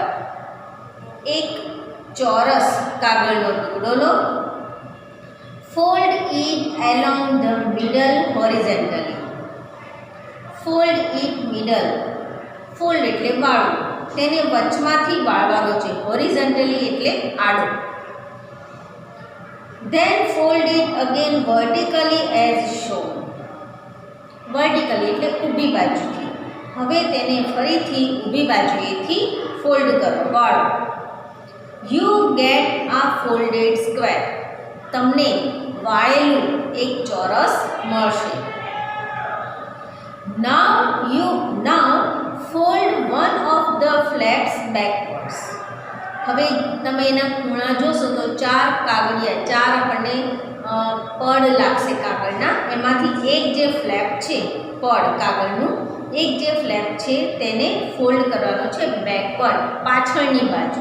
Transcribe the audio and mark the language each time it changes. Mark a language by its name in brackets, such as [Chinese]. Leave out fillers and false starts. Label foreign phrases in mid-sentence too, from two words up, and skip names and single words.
[Gujarati] એક ચોરસ કાગળનો ટુકડો લો. [English] fold it along the middle horizontally. fold it middle. [Gujarati] ફોલ્ડ એટલે વાળવું, તેને વચમાંથી વાળવાનો છે. હોરિઝોન્ટલી એટલે આડો. [English] Then fold it again vertically as shown. [Gujarati] વર્ટિકલી એટલે ઊભી બાજુથી. હવે તેને ફરીથી ઊભી બાજુએથી ફોલ્ડ કરો, વાળો. [English] You get a folded square. [Gujarati] તમને વાળેલું એક ચોરસ મળશે. [English] Now fold one of the flaps backwards. [Gujarati] હવે તમે એના ખૂણા જોશો તો ચાર આપણને પડ લાગશે કાગળના. એમાંથી એક જે ફ્લેપ છે પડ કાગળનું, એક જે ફ્લેપ છે તેને ફોલ્ડ કરવાનો છે બેકવર્ડ, પાછળની બાજુ.